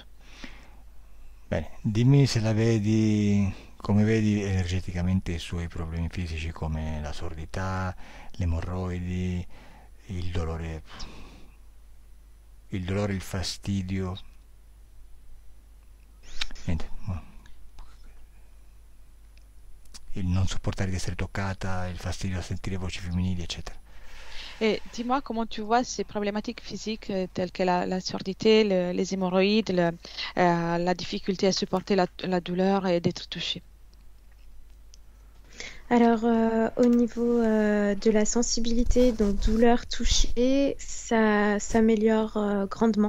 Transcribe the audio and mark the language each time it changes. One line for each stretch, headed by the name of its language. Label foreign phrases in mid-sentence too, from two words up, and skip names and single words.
Italian: Bene, dimmi se la vedi, come vedi energeticamente i suoi problemi fisici come la sordità, le emorroidi, il dolore, il fastidio. Niente, il non sopportare di essere toccata, il fastidio a sentire voci femminili, eccetera.
French: Et dis-moi comment tu vois ces problématiques physiques telles que la surdité, les hémorroïdes, la difficulté à supporter la douleur et d'être touché. Alors, au niveau de la sensibilité, donc douleur, toucher, ça s'améliore grandement.